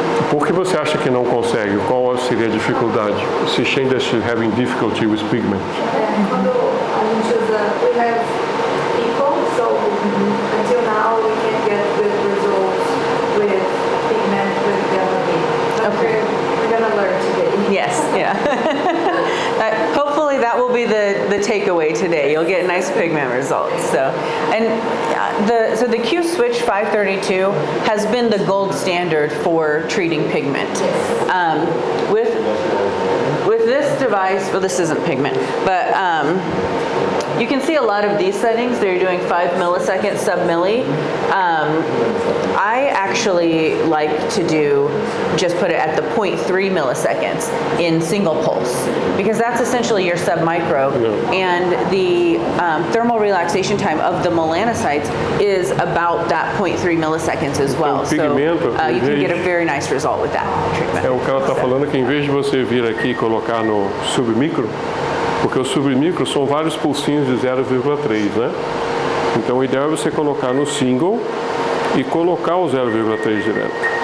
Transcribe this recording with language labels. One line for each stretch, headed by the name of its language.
Portuguese: Por que você acha que não consegue? Qual seria a dificuldade?
English: Is she saying that she's having difficulty with pigment?
Portuguese: Quando a gente usa,
English: we have equal, so until now we can't get good results with pigment with dermav. But Okay. we're gonna learn today. Yes, yeah. Hopefully that will be the takeaway today. You'll get nice pigment results. So, and the Q Switch 532 has been the gold standard for treating pigment. With this device, well, this isn't pigment, but you can see a lot of these settings. They're doing 5 milliseconds sub-milli. I actually like to just put it at the 0.3 milliseconds in single pulse, because that's essentially your sub-micro, and the thermal relaxation time of the melanocytes is about that 0.3 milliseconds as well. So
Portuguese: pigmento,
English: you can get a very nice result with that treatment.
Portuguese: O cara está falando que em vez de você vir aqui e colocar no submicro, porque o submicro são vários pulsinhos de 0,3, né? Então o ideal é você colocar no single e colocar o 0,3 direto.